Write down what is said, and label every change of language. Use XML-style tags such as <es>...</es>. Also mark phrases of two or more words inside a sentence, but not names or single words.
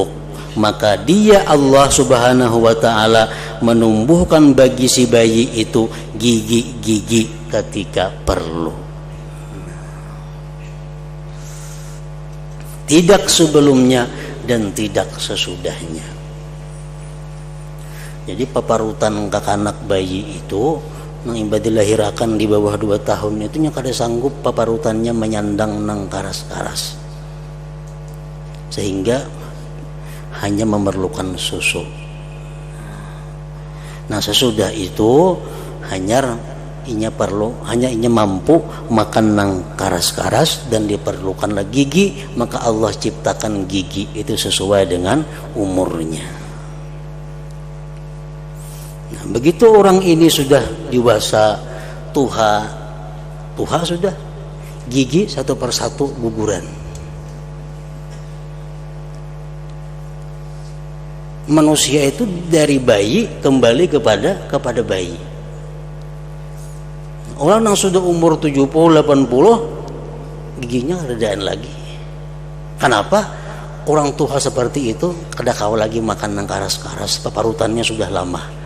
<id>Maka dia Allah</id> <ar>سبحانه وتعالى</ar> <id>menumbuhkan bagi si bayi itu gigi-gigi ketika perlu, tidak sebelumnya dan tidak sesudahnya.</id> <bjn>Jadi paparutan kakanak bayi itu nang imbah dilahirakan di bawah 2 tahun itu nya kada sanggup paparutannya menyandang nang karas-karas, sehingga hanya memerlukan susu. Nah, sesudah itu hanya inya mampu makan nang karas-karas dan diperlukanlah gigi,</bjn> <id>maka Allah ciptakan gigi itu sesuai dengan umurnya.</id> <bjn>Nah, begitu orang ini sudah dewasa, tuha sudah, gigi satu persatu guguran.</bjn> <id>Manusia itu dari bayi kembali kepada bayi.</id> <bjn>Orang yang sudah umur 70-80 giginya redaan lagi. Kenapa? orang tua seperti itu, kada kau lagi makan nang karas-karas, paparutannya sudah lama.</bjn>